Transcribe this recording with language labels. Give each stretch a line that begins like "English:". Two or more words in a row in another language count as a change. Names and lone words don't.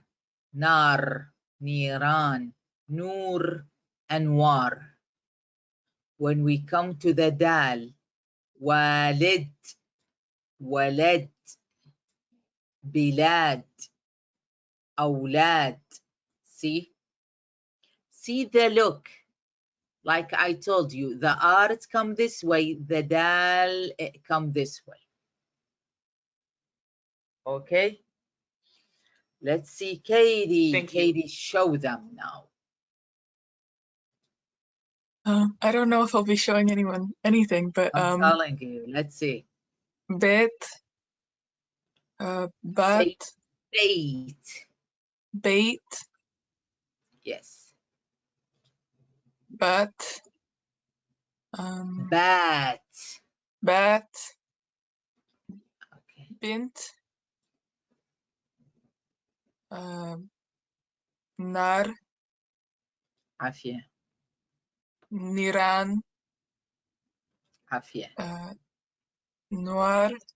Arabic: نار. نيران. نور.
English: Anwar. When we come to the dal,
Arabic: وليد، ولد، بلاد، أولاد.
English: See the look. Like I told you, the art come this way, the dal come this way. Okay. Let's see, Katie. Thank you. Katie, show them now. I don't know if I'll be showing anything, but I'm telling you. Let's see.
Arabic: bit, bat, Bait. bait,
English: Yes.
Arabic: bat, Bat. bat,
English: Okay.
Arabic: بنت، نار, عافية. niran, عافية. noir,